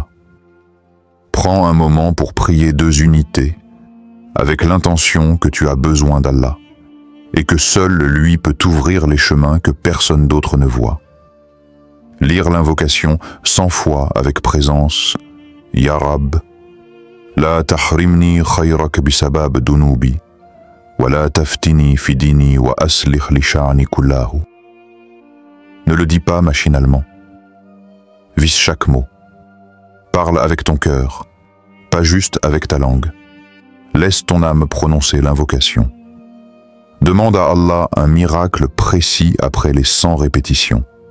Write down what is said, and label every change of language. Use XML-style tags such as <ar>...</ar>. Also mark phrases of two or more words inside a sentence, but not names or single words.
<fr>Prends un moment pour prier 2 unités, avec l'intention que tu as besoin d'Allah, et que seul lui peut t'ouvrir les chemins que personne d'autre ne voit. Lire l'invocation 100 fois avec présence,</fr> <ar>يا رب، لا تحرمني خيرك بسبب ذنوبي، ولا تفتني في ديني، وأصلح لي شأني كله.</ar> <fr>Ne le dis pas machinalement. Vise chaque mot. Parle avec ton cœur, pas juste avec ta langue. Laisse ton âme prononcer l'invocation. Demande à Allah un miracle précis après les 100 répétitions.</fr>